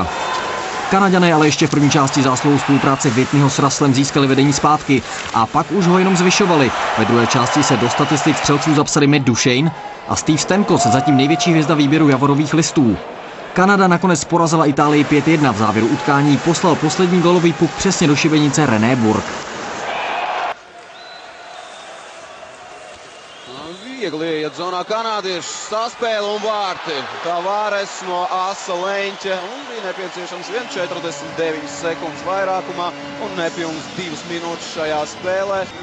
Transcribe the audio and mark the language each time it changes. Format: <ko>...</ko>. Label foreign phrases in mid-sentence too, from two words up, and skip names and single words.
<cs>Kanaďané ale ještě v první části zásluhou spolupráce Whitneyho s Russellem získali vedení zpátky a pak už ho jenom zvyšovali. Ve druhé části se do statistik střelců zapsali Matt Duchene a Steve Stamkos, zatím největší hvězda výběru javorových listů. Kanada nakonec porazila Itálii 5-1. V závěru utkání poslal poslední gólový puk přesně do šibenice René Burke.</cs> <lv>Viegli iet zonā kanādieši, saspēle un vārti. Tavares no asa leņķa un bija nepieciešams 1,49 sekundes vairākumā un nepilnas 2 minūtes šajā spēlē.</lv>